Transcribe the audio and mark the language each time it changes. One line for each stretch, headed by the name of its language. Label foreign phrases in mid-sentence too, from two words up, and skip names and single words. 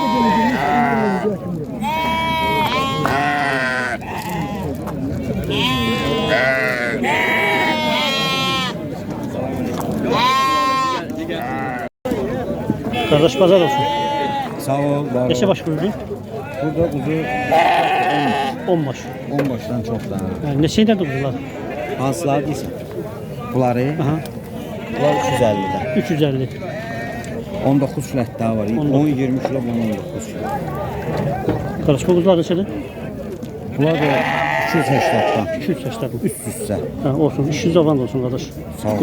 Turkish: Kardeş pazar olsun.
Azerbaijani: Sağ ol. Var Neçə baş kuzu? Burada kuzu 10 baş.
Turkish: 10 baştan çok daha.
Azerbaijani: Yani neçə ilə kuzular? Hansılar deyirsən? Bunları Aha,
Turkish: bunlar 350'den. 350. 19 kilo daha var. 10-20 kilo, 19 kilo.
Azerbaijani: Kardeş bu kuzular neçədir?
Turkish: Bunlar da 280'den. 280. Üst üste.
Azerbaijani: Ha, olsun. İşiniz avan olsun kardeş. Sağ ol.